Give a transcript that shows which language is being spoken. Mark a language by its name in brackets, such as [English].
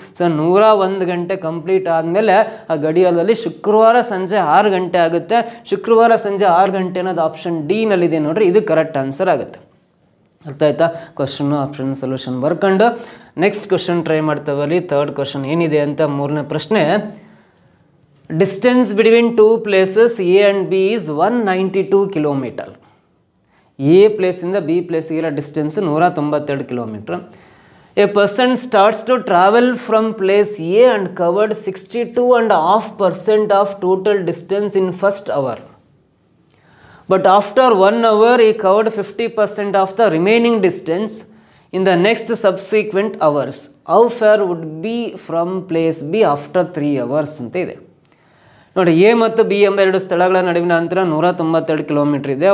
[Kannada] So 101 ಗಂಟೆ complete ಆದಮೇಲೆ ಆ ಗಡಿಯಾರದಲ್ಲಿ ಶುಕ್ರವಾರ ಸಂಜೆ 6 ಗಂಟೆ ಆಗುತ್ತೆ. ಶುಕ್ರವಾರ ಸಂಜೆ 6 ಗಂಟೆ ಅನ್ನೋದು ಆಪ್ಷನ್ ಡಿ ನಲ್ಲಿದೆ ನೋಡ್ರಿ, ಇದು ಕರೆಕ್ಟ್ ಆನ್ಸರ್ ಆಗುತ್ತೆ. ಅರ್ಥ ಆಯ್ತಾ? ಕ್ವಶನ್ನು ಆಪ್ಷನ್ ಸೊಲ್ಯೂಷನ್ ಬರ್ಕೊಂಡು next question try ಮಾಡ್ತಾವಲ್ಲಿ. Third question ಏನಿದೆ ಅಂತ, ಮೂರನೇ ಪ್ರಶ್ನೆ. [English] Distance between 2 places A and B is 192 kilometer. [Kannada] A ಪ್ಲೇಸಿಂದ B ಪ್ಲೇಸಿಗಿರೋ distance 192 kilometer. [English] A person starts to travel from place A and covered 62.5% of total distance in first hour. But after 1 hour, he covered 50% of the remaining distance in the next subsequent hours. How far would be from place B after 3 hours [Kannada] ಅಂತ ಇದೆ ನೋಡಿ. A ಮತ್ತು B ಎಂಬ 2 ಸ್ಥಳಗಳ ನಡುವಿನ ಅಂತರ 192 kilometer ಇದೆ.